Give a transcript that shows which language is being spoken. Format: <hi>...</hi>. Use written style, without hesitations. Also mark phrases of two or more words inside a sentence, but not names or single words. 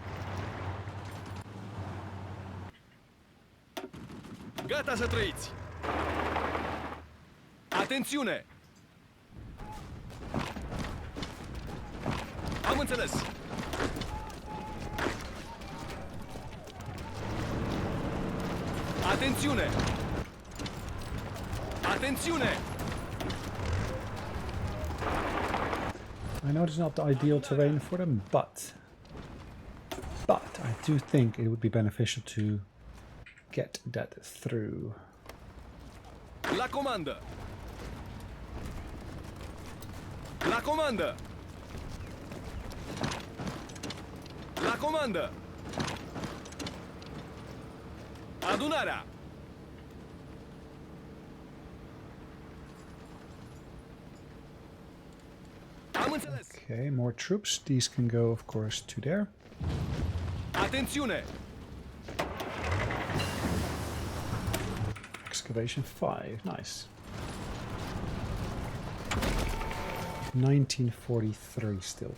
<ro>Gata să trăiți! Atențiune! Am înțeles!</ro> <it>Attenzione! Attenzione!</it> <en>I know it's not the ideal terrain for them, but I do think it would be beneficial to get that through.</en> <ro>La comanda! La comanda! La comanda! Adunarea! Am înțeles!</ro> <en>Okay, more troops. These can go, of course, to there.</en> <it>Attenzione!</it> <en>Excavation 5, nice. 1943 still.</en>